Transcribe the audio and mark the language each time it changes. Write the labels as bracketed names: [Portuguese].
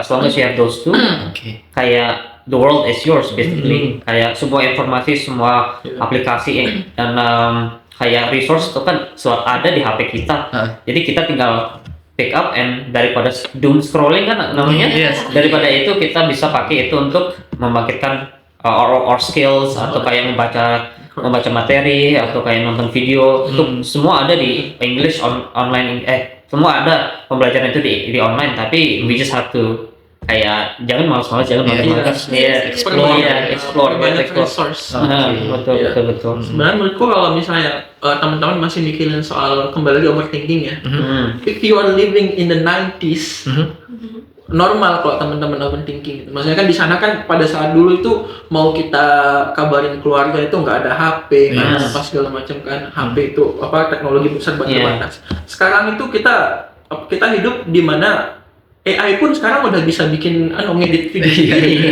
[English] As long as you have those two, kayak the world is yours basically. [Indonesian] Kayak semua informasi, semua aplikasi dan kayak resource itu kan ada di HP kita. Jadi kita tinggal [English] pick up and [Indonesian] daripada doom scrolling kan namanya. Daripada itu kita bisa pakai itu untuk membangkitkan [English] our skills [Indonesian] atau kayak membaca materi atau kayak nonton video. Itu semua ada di English online. Semua ada pembelajaran itu di online, tapi [English] we just have to [Indonesian] kayak jangan malas-malas, jangan malas-malas. [English] Explore [Indonesian] banyak resource. Betul. Sebenarnya menurutku kalau misalnya teman-teman masih mikirin soal kembali lagi overthinking ya. [English] If you are living in the 90s, [Indonesian] normal kalau teman-teman overthinking. Maksudnya kan di sana kan pada saat dulu itu mau kita kabarin keluarga itu nggak ada HP, kan apa segala macam kan. HP itu teknologi besar terbatas. Sekarang itu kita hidup di mana AI pun sekarang udah bisa bikin ngedit video sendiri.